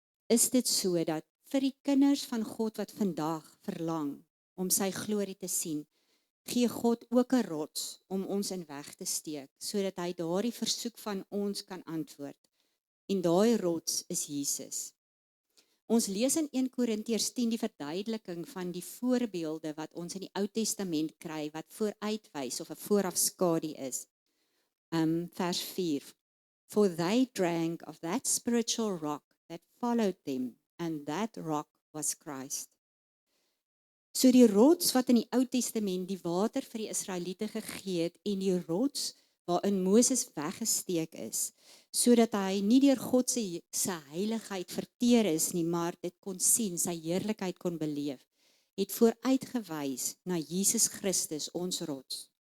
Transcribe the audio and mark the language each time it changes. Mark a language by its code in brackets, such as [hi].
[af] Is dit so dat vir die kinders van God wat vandag verlang om sy glorie te sien, gee God ook 'n rots om ons in weg te steek, sodat hy daardie versoek van ons kan antwoord. En daai rots is Jesus. Ons lees in 1 Korintiërs 10 die verduideliking van die voorbeelde wat ons in die Ou Testament kry, wat vooruitwys of 'n voorafskadu is. Vers 4. [en] For they drank of that spiritual rock that followed them, and that rock was Christ. [af] So die rots wat in die Ou Testament die water vir die Israeliete gegee het, en die rots waarin Moses weggesteek is, sodat hy nie deur God se heiligheid verteer is nie, maar dit kon sien, sy heerlikheid kon beleef, het vooruitgewys na Jesus Christus, ons rots.